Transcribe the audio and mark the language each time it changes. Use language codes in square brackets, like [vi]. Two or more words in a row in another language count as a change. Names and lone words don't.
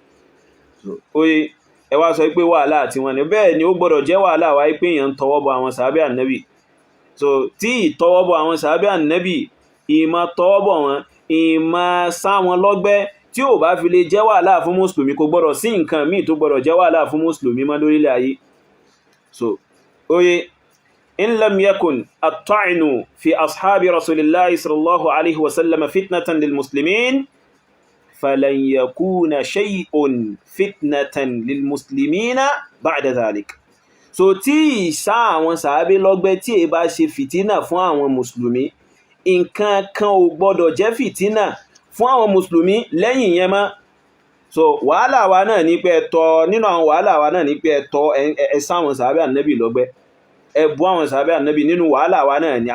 [yo] Oye ẹ wá sọ pé wàhálà àti wọn ni, bẹ́ẹ̀ ni ó gbọ́dọ̀ jẹ́ wàhálà wá pé èèyàn ń tọwọ́ bọ àwọn sàábé ànábì. So tí ìtọwọ́ bọ àwọn sàábé ànábì, ìmọ̀ tọwọ́ bọ wọn, ìmọ̀ sá wọn lọ́gbẹ́, tí ò bá fi lè jẹ́ wàhálà fún mùsùlùmí, kò gbọ́dọ̀ sí nǹkan míì tó gbọ́dọ̀ jẹ́ wàhálà fún mùsùlùmí mọ́ lórílẹ̀ ayé. [ar] So oye إن لم يكن الطعن في أصحاب رسول الله صلى الله عليه وسلم فتنةً للمسلمين فلن يكون شيءٌ فتنةً للمسلمين بعد ذلك. [yo] So tí ìsá àwọn sàábé lọ́gbẹ́ tí è bá ṣe fìtínà fún àwọn mùsùlùmí, nǹkan kan ò gbọ́dọ̀ jẹ́ fìtínà fún àwọn mùsùlùmí lẹ́yìn yẹn mọ́. So wàhálà wa náà ní pé ẹ̀tọ́, nínú àwọn wàhálà wa náà ní pé ẹ̀tọ́ ẹ̀sá àwọn sàábé ànábì lọ́gbẹ́, ẹ̀bú àwọn sàábé ànábì, nínú wàhálà wa náà ni.